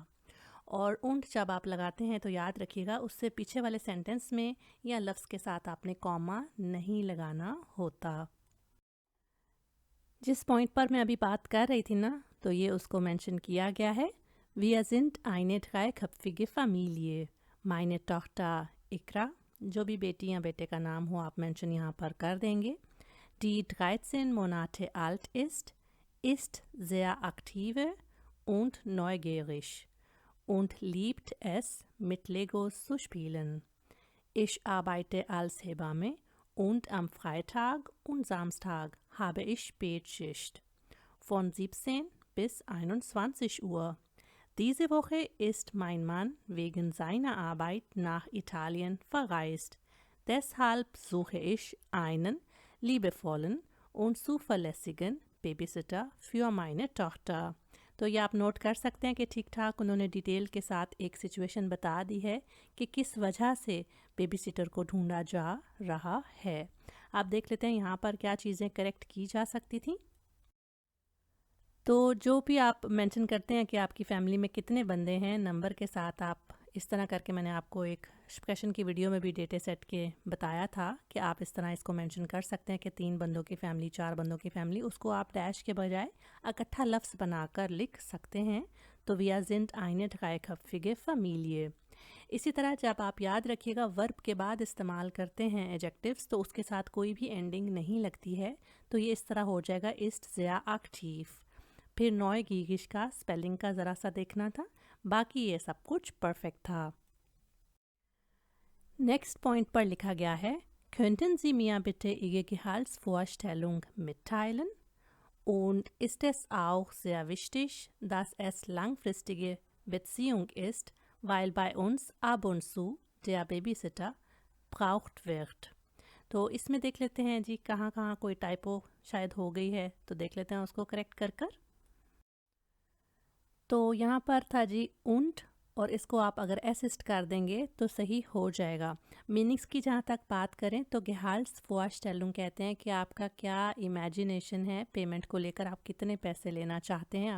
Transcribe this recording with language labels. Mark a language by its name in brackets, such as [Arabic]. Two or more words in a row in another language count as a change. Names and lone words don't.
[Hindi] और ऊंट जब आप लगाते हैं तो याद रखिएगा उससे पीछे वाले सेंटेंस में या लफ्ज़ के साथ आपने कॉमा नहीं लगाना होता। जिस पॉइंट पर मैं अभी बात कर रही थी ना, तो ये उसको मेंशन किया गया है। [German] Wir sind eine dreiköpfige Familie. Meine Tochter Ikra, [Hindi] जो भी बेटी या बेटे का नाम हो आप मेंशन यहाँ पर कर देंगे। [German] Die 13 Monate alt ist sehr aktive und neugierig und liebt es, mit Legos zu spielen. Ich arbeite als Hebamme und am Freitag und Samstag habe ich Spätschicht von 17 bis 21 Uhr. Diese Woche ist mein Mann wegen seiner Arbeit nach Italien verreist. Deshalb suche ich einen liebevollen und zuverlässigen Babysitter für meine Tochter. [Hindi] तो ये आप नोट कर सकते हैं कि ठीक ठाक उन्होंने डिटेल के साथ एक सिचुएशन बता दी है कि किस वजह से [English] baby sitter [Hindi] को ढूंढा जा रहा है। आप देख लेते हैं यहाँ पर क्या चीज़ें करेक्ट की जा सकती थी। तो जो भी आप मेंशन करते हैं कि आपकी फैमिली में कितने बंदे हैं, नंबर के साथ आप इस तरह करके, मैंने आपको एक क्वेश्चन की वीडियो में भी [English] data set [Hindi] के बताया था कि आप इस तरह इसको मेंशन कर सकते हैं कि 3 बंदों की फैमिली, 4 बंदों की फैमिली, उसको आप डैश के बजाय इकट्ठा लफ्ज़ बनाकर लिख सकते हैं। [German] तो wir sind eine dreiköpfige Familie। [Hindi] इसी तरह जब आप याद रखिएगा वर्ब के बाद इस्तेमाल करते हैं एडजेक्टिव्स, तो उसके साथ कोई भी एंडिंग नहीं लगती है, तो ये इस तरह हो जाएगा [German] ist sehr aktiv। [Hindi] फिर neugierig का स्पेलिंग का ज़रा सा देखना था, बाकी ये सब कुछ परफेक्ट था। [English] next point [Hindi] पर लिखा गया है, [German] könnten Sie mir bitte Ihre Gehaltsvorstellung mitteilen? Und ist es auch sehr wichtig, dass es langfristige Beziehung ist, weil bei uns ab und zu der Babysitter braucht wird। [Hindi] तो इसमें देख लेते हैं जी कहाँ कहाँ कोई टाइपो शायद हो गई है, तो देख लेते हैं उसको करेक्ट कर कर। तो यहाँ पर था जी und, और इसको आप अगर असिस्ट कर देंगे तो सही हो जाएगा। मीनिंग्स की जहाँ तक बात करें तो Gehaltsvorstellung कहते हैं कि आपका क्या इमेजिनेशन है पेमेंट को लेकर, आप कितने पैसे लेना चाहते हैं।